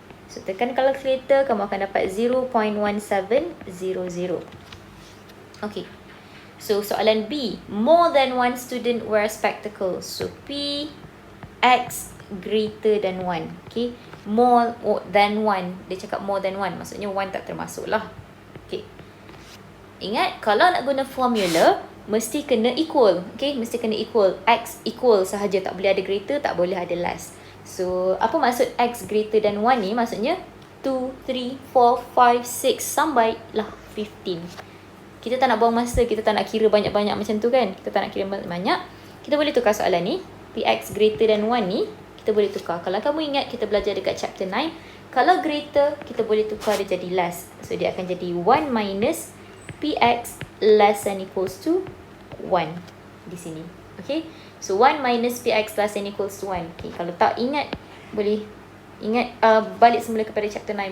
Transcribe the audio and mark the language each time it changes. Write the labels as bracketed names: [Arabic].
[Malay] So, tekan calculator, kamu akan dapat 0.1700. Okay. So, soalan B. [English] More than one student wear spectacles. So, P, X greater than 1. Okay. More than 1. [Malay] Dia cakap more than 1. Maksudnya 1 tak termasuk lah. Okay. Ingat, kalau nak guna formula, mesti kena equal. Okay. Mesti kena equal. X equal sahaja. Tak boleh ada greater, tak boleh ada less. So, apa maksud X [English] greater than 1 [Malay] ni? Maksudnya 2, 3, 4, 5, 6 sampai lah 15. Kita tak nak buang masa, kita tak nak kira banyak-banyak macam tu kan. Kita tak nak kira banyak-banyak. Kita boleh tukar soalan ni. Px [English] greater than 1 [Malay] ni, kita boleh tukar. Kalau kamu ingat, kita belajar dekat chapter 9. Kalau greater, kita boleh tukar dia jadi less. So, dia akan jadi [English] 1 minus Px less than equals to 1 [Malay] di sini. Okay. [English] So, 1 minus Px less than equals to 1. Okay. [Malay] Kalau tak ingat, boleh ingat balik semula kepada chapter 9.